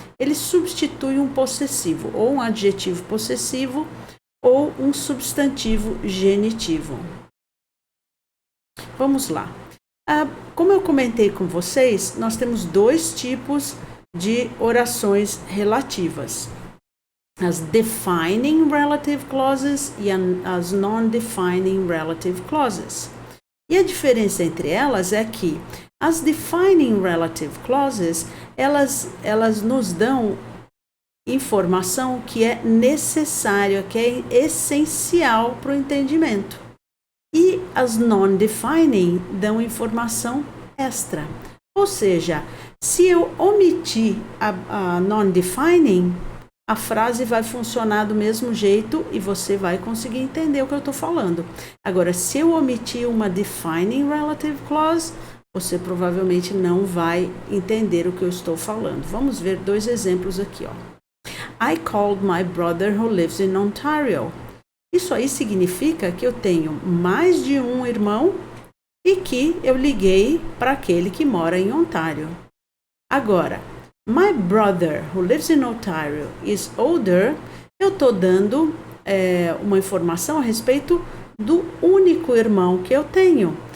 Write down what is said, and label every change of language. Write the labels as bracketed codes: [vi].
[pt] Ele substitui um possessivo, ou um adjetivo possessivo, ou um substantivo genitivo. Vamos lá. Como eu comentei com vocês, nós temos 2 tipos de orações relativas. As defining relative clauses e as non-defining relative clauses. E a diferença entre elas é que as defining relative clauses, elas nos dão informação que é necessária, que é essencial para o entendimento. E as non-defining dão informação extra. Ou seja, se eu omitir a non-defining, a frase vai funcionar do mesmo jeito e você vai conseguir entender o que eu estou falando. Agora, se eu omitir uma defining relative clause, você provavelmente não vai entender o que eu estou falando. Vamos ver 2 exemplos aqui, ó. [en] I called my brother who lives in Ontario. [pt] Isso aí significa que eu tenho mais de um irmão e que eu liguei para aquele que mora em Ontário. Agora, [en] my brother who lives in Ontario is older, [pt] eu estou dando uma informação a respeito do único irmão que eu tenho.